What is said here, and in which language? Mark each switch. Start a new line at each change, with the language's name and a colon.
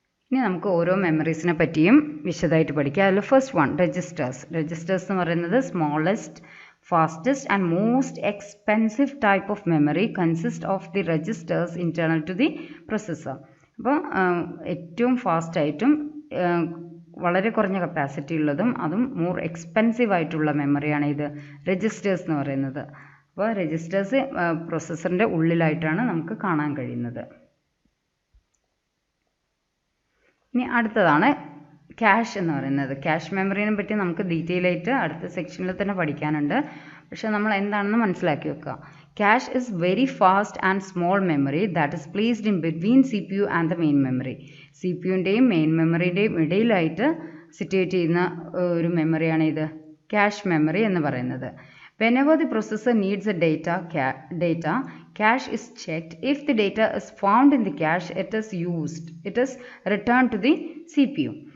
Malayalam: ഇനി നമുക്ക് ഓരോ മെമ്മറീസിനെ പറ്റിയും വിശദമായിട്ട് പഠിക്കാം. അതിൽ ഫസ്റ്റ് വൺ രജിസ്റ്റേഴ്സ്. രജിസ്റ്റേഴ്സ് എന്ന് പറയുന്നത്
English: Smallest, fastest and most expensive type of memory consists of the registers internal to the processor.
Malayalam: അപ്പോൾ ഏറ്റവും ഫാസ്റ്റായിട്ടും വളരെ കുറഞ്ഞ കപ്പാസിറ്റി ഉള്ളതും അതും മോർ എക്സ്പെൻസീവ് ആയിട്ടുള്ള മെമ്മറിയാണ് ഇത് രജിസ്റ്റേഴ്സ് എന്ന് പറയുന്നത്. അപ്പോൾ രജിസ്റ്റേഴ്സ് പ്രൊസസ്സറിൻ്റെ ഉള്ളിലായിട്ടാണ് നമുക്ക് കാണാൻ കഴിയുന്നത്. ഇനി അടുത്തതാണ് ക്യാഷ് എന്ന് പറയുന്നത്. ക്യാഷ് മെമ്മറിനെ പറ്റി നമുക്ക് ഡീറ്റെയിൽ ആയിട്ട് അടുത്ത സെക്ഷനിൽ തന്നെ പഠിക്കാനുണ്ട്. പക്ഷെ നമ്മൾ എന്താണെന്ന് മനസ്സിലാക്കി വെക്കുക.
English: Cache is very fast and small memory that is placed in between C P U and the main memory.
Malayalam: C P യുവിൻ്റെയും main മെമ്മറിയുടെയും ഇടയിലായിട്ട് situate ചെയ്യുന്ന ഒരു മെമ്മറിയാണ് ഇത് ക്യാഷ് മെമ്മറി എന്ന് പറയുന്നത്.
English: Whenever the processor needs a data, cache is checked. If the data is found in the cache, it is returned to the CPU.